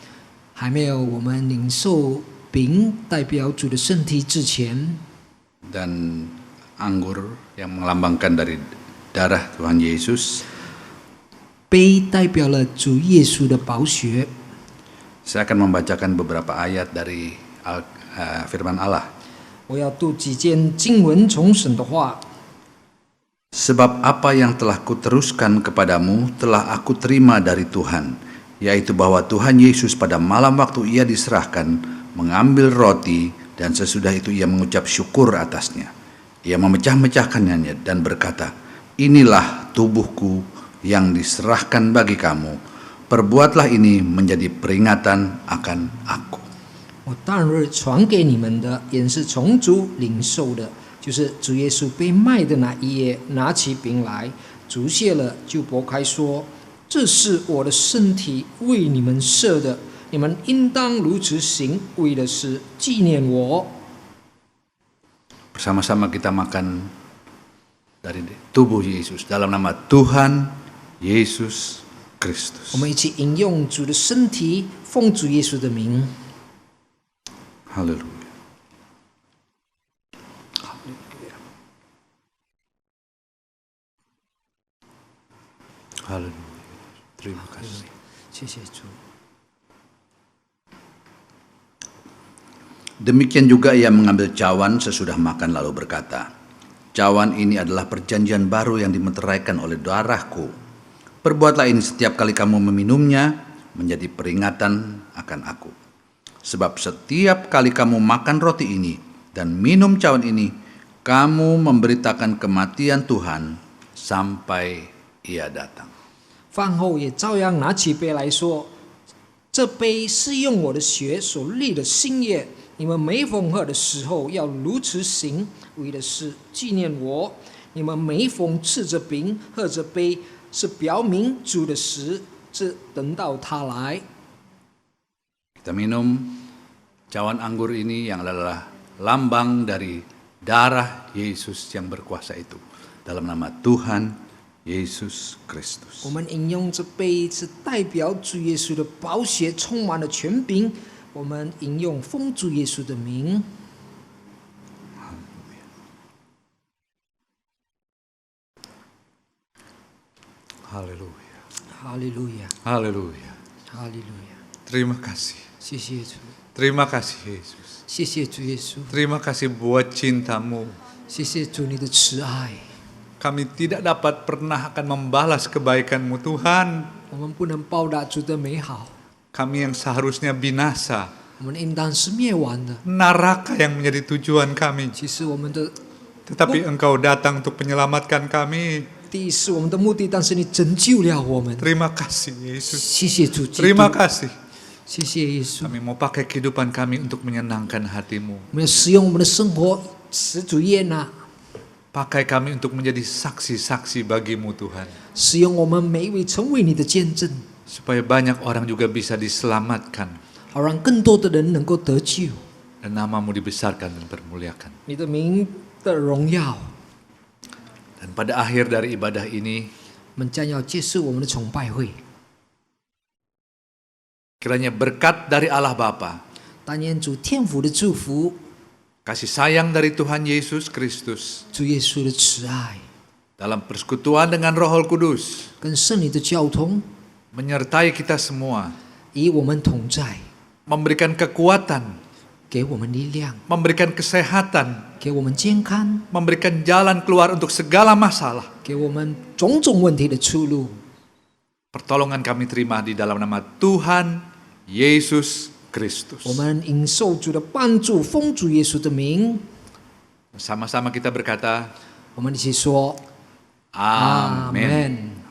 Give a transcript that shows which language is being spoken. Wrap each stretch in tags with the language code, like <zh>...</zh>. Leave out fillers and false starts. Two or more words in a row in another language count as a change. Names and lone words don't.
<zh>还没有我们领受饼代表主的身体之前，</zh> <id>dan anggur yang melambangkan dari darah Tuhan Yesus,</id> <zh>杯代表了主耶稣的宝血。</zh> <id>Saya akan membacakan beberapa ayat dari firman Allah.</id> <zh>我要读几节经文从神的话。</zh> <id>Sebab apa yang telah kuteruskan kepadamu telah aku terima dari Tuhan, yaitu bahwa Tuhan Yesus pada malam waktu ia diserahkan mengambil roti dan sesudah itu ia mengucap syukur atasnya. Ia memecah-mecahkannya dan berkata, "Inilah tubuhku yang diserahkan bagi kamu. Perbuatlah ini menjadi peringatan akan aku."</id> <zh>我当日传给你们的，也是从主领受的，就是主耶稣被卖的那一夜，拿起饼来，祝谢了，就擘开说：“这是我的身体，为你们设的，你们应当如此行，为的是纪念我。”</zh> <id>Bersama-sama kita makan dari tubuh Yesus dalam nama Tuhan Yesus Kristus.</id> <zh>我们一起饮用主的身体，奉主耶稣的名。</zh> <id>Haleluya. Haleluya. Terima kasih.</id> <zh>谢谢主。</zh> <id>Demikian juga ia mengambil cawan sesudah makan lalu berkata, "Cawan ini adalah perjanjian baru yang dimeteraikan oleh darahku. Perbuatlah ini setiap kali kamu meminumnya menjadi peringatan akan aku. Sebab setiap kali kamu makan roti ini dan minum cawan ini, kamu memberitakan kematian Tuhan sampai ia datang."</id> <zh>饭后也照样拿起杯来说：“这杯是用我的血所立的新约。你们每逢喝的时候要如此行，为的是纪念我。你们每逢吃着饼、喝着杯，是表明主的死，直等到他来。”</zh> <id>Kita minum cawan anggur ini yang adalah lambang dari darah Yesus yang berkuasa itu. Dalam nama Tuhan Yesus Kristus.</id> <zh>我们饮用这杯是代表主耶稣的宝血，充满了权柄。我们饮用奉主耶稣的名。</zh> <id>Haleluya.</id> <zh>哈利路亚，</zh> <id>Haleluya.</id> <zh>哈利路亚，</zh> <id>Terima kasih.</id> <zh>谢谢主，</zh> <id>Terima kasih Yesus.</id> <zh>谢谢主耶稣，</zh> <id>Terima kasih buat cintamu.</id> <zh>谢谢主你的慈爱。</zh> <id>Kami tidak dapat pernah akan membalas kebaikan-Mu Tuhan.</id> <zh>我们不能报答主的美好，</zh> <id>Kami yang seharusnya binasa.</id> <zh>我们应当是灭亡的。</zh> <id>Neraka yang menjadi tujuan kami.</id> <zh>其实我们的</zh> <id>Tetapi Engkau datang untuk menyelamatkan kami.</id> <zh>第一是我们的目的，但是你拯救了我们。</zh> <id>Terima kasih Yesus.</id> <zh>谢谢主基督，</zh> <id>Terima kasih.</id> <zh>谢谢耶稣。</zh> <id>Kami mau pakai kehidupan kami untuk menyenangkan hati-Mu.</id> <zh>我们要使用我们的生活使主悦纳，</zh> <id>Pakai kami untuk menjadi saksi-saksi bagi-Mu Tuhan.</id> <zh>使用我们每一位成为你的见证，</zh> <id>Supaya banyak orang juga bisa diselamatkan.</id> <zh>好让更多的人能够得救，</zh> <id>Dan nama-Mu dibesarkan dan dipermuliakan.</id> <zh>你的名的荣耀。</zh> <id>Dan pada akhir dari ibadah ini,</id> <zh>我们将要结束我们的崇拜会，</zh> <id>kiranya berkat dari Allah Bapa,</id> <zh>但愿主天父的祝福，</zh> <id>kasih sayang dari Tuhan Yesus Kristus,</id> <zh>主耶稣的慈爱，</zh> <id>dalam persekutuan dengan Roh Kudus,</id> <zh>跟圣灵的交通，</zh> <id>menyertai kita semua,</id> <zh>与我们同在，</zh> <id>memberikan kekuatan,</id> <zh>给我们力量，</zh> <id>memberikan kesehatan,</id> <zh>给我们健康，</zh> <id>memberikan jalan keluar untuk segala masalah.</id> <zh>给我们种种问题的出路。</zh> <id>Pertolongan kami terima di dalam nama Tuhan Yesus Kristus.</id> <zh>我们领受主的帮助，奉主耶稣的名，</zh> <id>Sama-sama kita berkata,</id> <zh>我们一起说</zh> <id>Amin.</id> <zh>Amen。</zh>